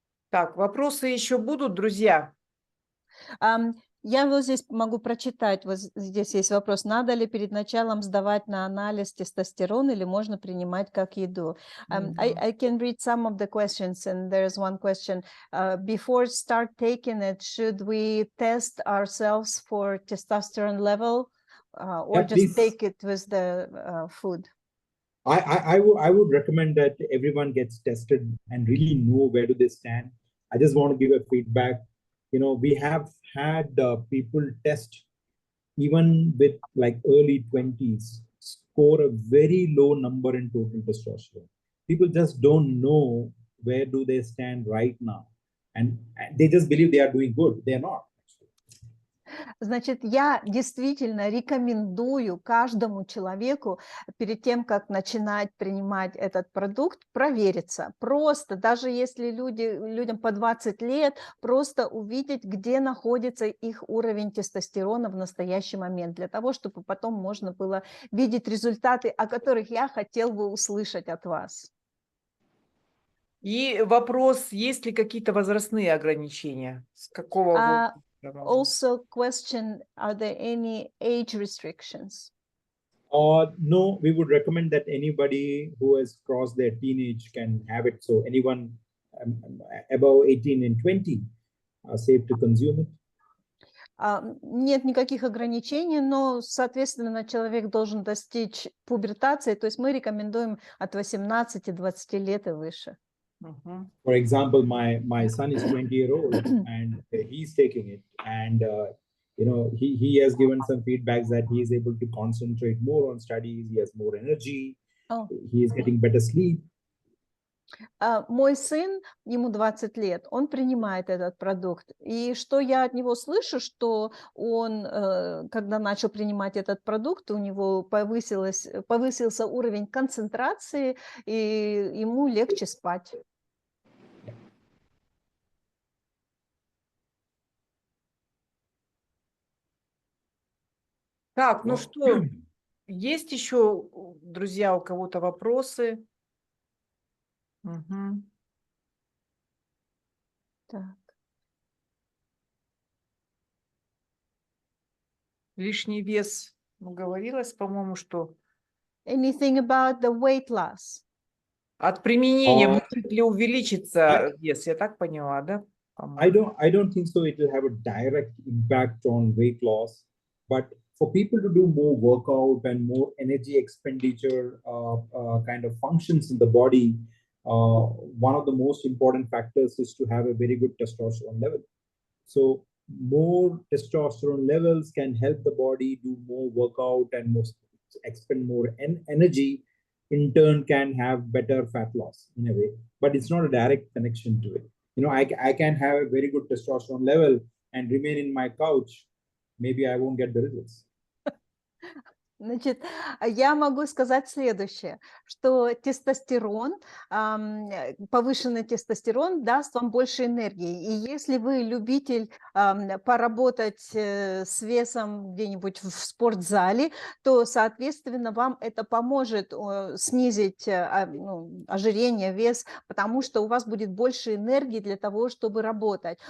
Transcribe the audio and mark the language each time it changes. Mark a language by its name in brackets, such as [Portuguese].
[Russian] Так, вопросы еще будут, друзья? Я вот здесь могу прочитать, вот здесь есть вопрос, надо ли перед началом сдавать на анализ тестостерон или можно принимать как еду? [English] I can read some of the questions, and there's one question. Before start taking it, should we test ourselves for testosterone level or just take it with the food? I would recommend that everyone gets tested and really know where do they stand. I just want to give a feedback. We have had people test even with like early 20s, score a very low number in total testosterone. People just don't know where do they stand right now. And they just believe they are doing good. They are not. [Russian] Значит, я действительно рекомендую каждому человеку перед тем, как начинать принимать этот продукт, провериться. Просто, даже если людям по 20 лет, просто увидеть, где находится их уровень тестостерона в настоящий момент, для того, чтобы потом можно было видеть результаты, о которых я хотел бы услышать от вас. И вопрос, есть ли какие-то возрастные ограничения? С какого возраста? [English] Also question, are there any age restrictions? No, we would recommend that anybody who has crossed their teenage can have it. So anyone above 18 and 20 are safe to consume it. [Russian] Нет никаких ограничений, но, соответственно, человек должен достичь пубертации, то есть мы рекомендуем от 18-20 лет и выше. [English] For example, my son is 20-year-old and he's taking it, and he has given some feedbacks that he is able to concentrate more on studies, he has more energy, he is getting better sleep. [Russian] Мой сын, ему 20 лет, он принимает этот продукт. И что я от него слышу, что он, когда начал принимать этот продукт, у него повысился уровень концентрации, и ему легче спать. Так, ну что, есть еще, друзья, у кого-то вопросы? Так. Лишний вес, говорилось, по-моему, что... [English] Anything about the weight loss? [Russian] От применения может ли увеличиться вес, я так поняла, да? [English] I don't think so. It will have a direct impact on weight loss, but for people to do more workout and more energy expenditure kind of functions in the body, one of the most important factors is to have a very good testosterone level. So more testosterone levels can help the body do more workout and expend more energy, in turn can have better fat loss in a way, but it's not a direct connection to it. I can have a very good testosterone level and remain in my couch. Maybe I won't get the results. [Russian] Значит, я могу сказать следующее, что тестостерон, повышенный тестостерон даст вам больше энергии. И если вы любитель поработать с весом где-нибудь в спортзале, то, соответственно, вам это поможет снизить ожирение, вес, потому что у вас будет больше энергии для того, чтобы работать.